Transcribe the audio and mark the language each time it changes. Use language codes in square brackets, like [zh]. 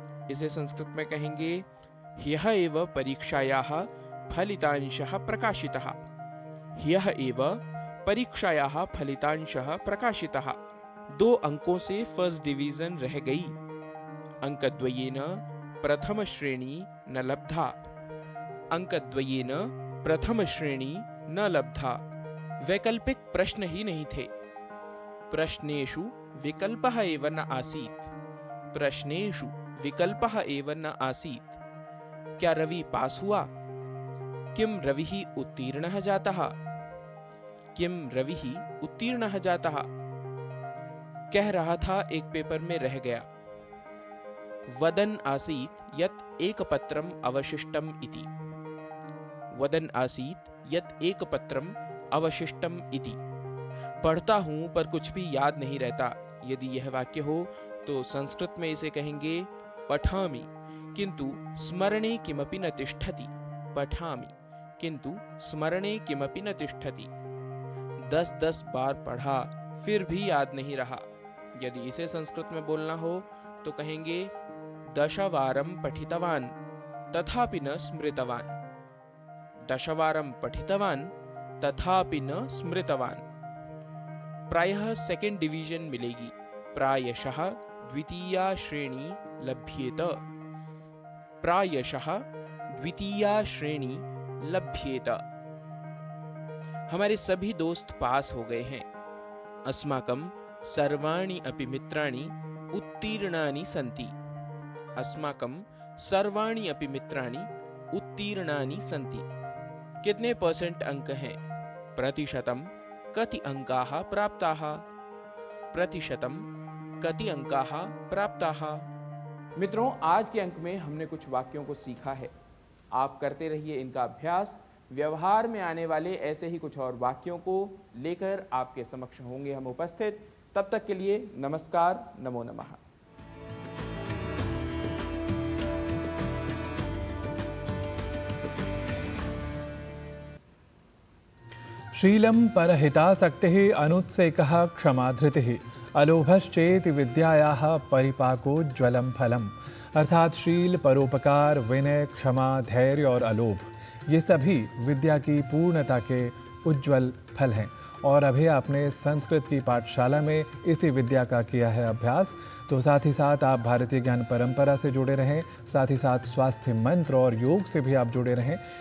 [hi] इसे संस्कृत में कहेंगे [sa] ह्यः एव परीक्षायाः फलितांशः प्रकाशितः। ह्यः एव परीक्षायाः फलितांशः प्रकाशितः। [hi] 2 अंकों से फर्स्ट डिवीजन रह गई। [sa] अंकद्वयेन प्रथम श्रेणी न लब्धा। अंकद्वयेन प्रथम श्रेणी न लब्धा। [hi] वैकल्पिक प्रश्न ही नहीं थे। [sa] प्रश्नेषु विकल्पः एव न आसीत्। प्रश्नेषु विकल्पः एव न आसीत्। [hi] क्या रवि पास हुआ? [sa] किम रविः उत्तीर्णः जातः। किम रविः उत्तीर्णः जातः। [hi] कह रहा था एक पेपर में रह गया। [sa] वदन् आसीत् यत् एकपत्रम् अवशिष्टम् इति। वदन् आसीत् यत् एकपत्रम् अवशिष्टम् इति। [hi] पढ़ता हूं पर कुछ भी याद नहीं रहता। यदि यह वाक्य हो तो संस्कृत में इसे कहेंगे [sa] पठामि किंतु स्मरणे किमपि न तिष्ठति। पठामि किंतु स्मरणे किमपि न तिष्ठति। [hi] 10 बार पढ़ा फिर भी याद नहीं रहा। यदि इसे संस्कृत में बोलना हो तो कहेंगे [sa] 10 वारं पठितवान् तथापि न स्मृतवान्। 10 वारं पठितवान् तथापि न स्मृतवान्। [hi] प्रायः सेकंड डिवीजन मिलेगी। [sa] प्रायशः द्वितीया श्रेणी लभ्येत। प्रायशः द्वितीया श्रेणी लभ्येत। [hi] हमारे सभी दोस्त पास हो गए हैं। [sa] अस्माकं सर्वाणि अपि मित्राणि उत्तीर्णानि सन्ति। अस्माकं सर्वाणि अपि मित्राणि उत्तीर्णानि सन्ति। [hi] कितने परसेंट अंक हैं? [sa] प्रतिशतम कति अंकाः प्राप्ताः। प्रतिशतम कति अंकाः प्राप्ताः। [hi] मित्रों, आज के अंक में हमने कुछ वाक्यों को सीखा है। आप करते रहिए इनका अभ्यास। व्यवहार में आने वाले ऐसे ही कुछ और वाक्यों को लेकर आपके समक्ष होंगे हम उपस्थित। तब तक के लिए नमस्कार, नमो नमः। [sa] शीलं परहितासक्तिः अनुत्सेकः क्षमाधृतिः अलोभश्चेति विद्यायाः परिपाकोज्ज्वलं फलम्। [hi] अर्थात शील, परोपकार, विनय, क्षमा, धैर्य और अलोभ, ये सभी विद्या की पूर्णता के उज्ज्वल फल हैं और अभी आपने संस्कृत की पाठशाला में इसी विद्या का किया है अभ्यास, तो साथ ही साथ आप भारतीय ज्ञान परंपरा से जुड़े रहें, साथ ही साथ स्वास्थ्य मंत्र और योग से भी आप जुड़े रहें।